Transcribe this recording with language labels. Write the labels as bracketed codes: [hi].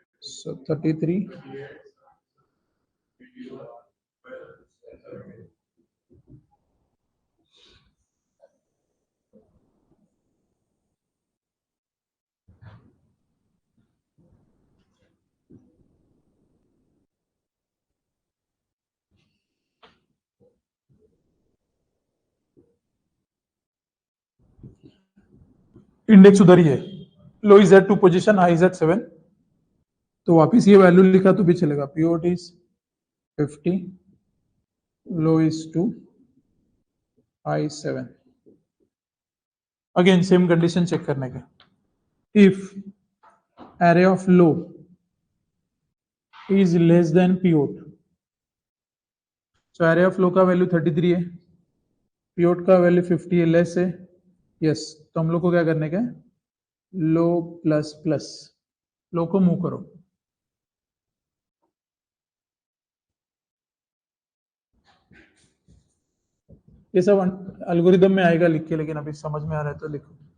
[hi] So 33 index उधर ही है. [en] Low is at 2 position, high is at 7. [hi] तो वापिस ये वैल्यू लिखा तो भी चलेगा. [en] Pivot is 50, low is 2, high 7. [hi] Again same condition check करने के. [en] if array of low is less than pivot, so array of low [hi] का वैल्यू 33 है, pivot का वैल्यू 50 है, लेस है. यस, तो हम लोग को क्या करने का है? लो प्लस प्लस, लो को मूव करो. ये सब एल्गोरिदम में आएगा लिख के, लेकिन अभी समझ में आ रहा है तो लिखो.